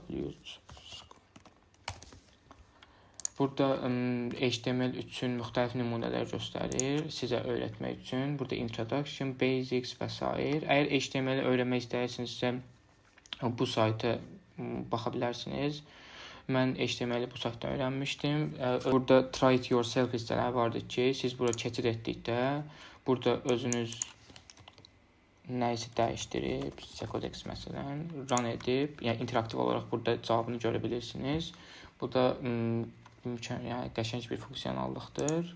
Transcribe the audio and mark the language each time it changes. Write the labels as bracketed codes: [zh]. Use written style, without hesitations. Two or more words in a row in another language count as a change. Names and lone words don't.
[az] Burada HTML üçün müxtəlif nümunələr göstərir sizə öyrətmək üçün. Burada Introduction, Basics və s. Əgər HTML öyrənmək istəyirsinizsə bu sayta baxa bilərsiniz. Mən HTML-i bu saytdan öyrənmişdim. Burada [en] try it yourself [az] hissələri vardı ki, siz bura keçid etdikdə burada özünüz nəyisə dəyişdirib, Secodex məsələn, run edib, yəni interaktiv olaraq burada cavabını görə bilirsiniz. Bu da yəni qəşəng bir funksiyonallıqdır.